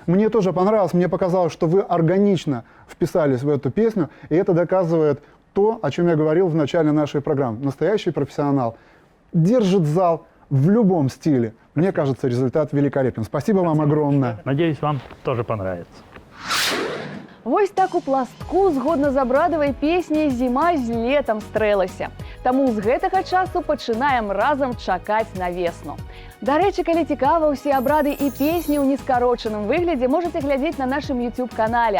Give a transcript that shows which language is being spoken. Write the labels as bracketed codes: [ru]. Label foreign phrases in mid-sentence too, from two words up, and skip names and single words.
[ru] Да, мне тоже понравилось. Мне показалось, что вы органично вписались в эту песню, и это доказывает то, о чем я говорил в начале нашей программы. Настоящий профессионал держит зал в любом стиле. Мне кажется, результат великолепен. Спасибо вам огромное. Надеюсь, вам тоже понравится. [be] Вось так у пластку згодна з абрадавай песняй зіма з летам стрэлася. Таму з гэтага часу пачынаем разам чакаць на весну. Дарэчы, калі цікава, усе абрады і песні ў нескарочаным выглядзе можаце глядзець на нашым YouTube-канале.